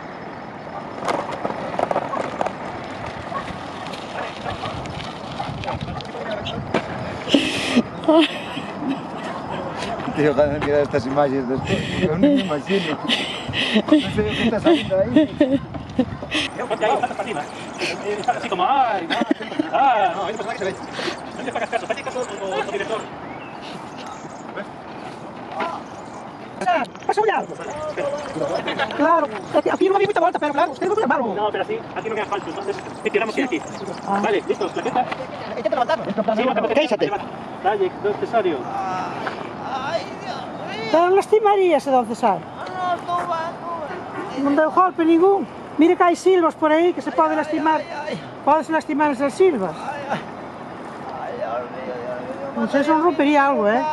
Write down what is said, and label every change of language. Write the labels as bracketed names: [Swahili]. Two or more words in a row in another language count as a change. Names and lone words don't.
[Spanish] Tío, cada vez que mirar estas imágenes después, [Galician] eu non me imagino. Non sei o que está saliendo aí. Ponte aí, patas para arriba. [Spanish] Así como, ay, no, hay un personaje que se ve. No le pagas caso, hazle caso o director. Pasa allá. Claro, aquí no hay mucha vuelta, pero claro, usted no puede armarlo. No, pero así, aquí no queda falso, entonces tiramos aquí. Vale, listo, plaqueta. Hay que levantarlo. Sí, [Galician] Quéixate. [Spanish] Dale, don Cesario. [Galician] Pero lastimaríase, don Cesario. Non deu golpe ningún. Mire que hai silvas por aí que se pode lastimar. Podes lastimar esas silvas. Non sei se non rompería algo,